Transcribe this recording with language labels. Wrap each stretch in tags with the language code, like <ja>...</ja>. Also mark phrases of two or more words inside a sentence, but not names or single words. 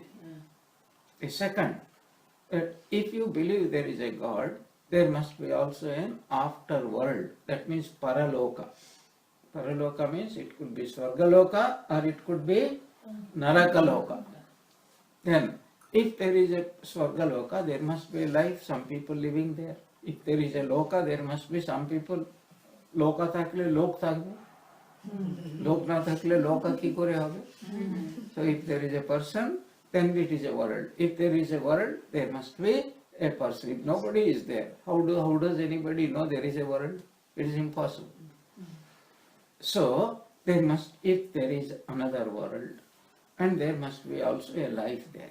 <en>The second, that if you believe there is a God, there must be also an afterworld. That means paraloka. Paraloka means it could be Swargaloka or it could be Narakaloka. Then, if there is a Swargaloka, there must be life, some people living there. If there is a Loka, there must be some people.</en> <bn>লোক থাকলে লোক থাকবে. লোক না থাকলে লোক কী করে হবে.</bn> <en>So if there is a person, then it is a world. If there is a world, there must be a person. If nobody is there, how does anybody know there is a world? It is impossible. So there must, if there is another world, and there must be also a life there.</en>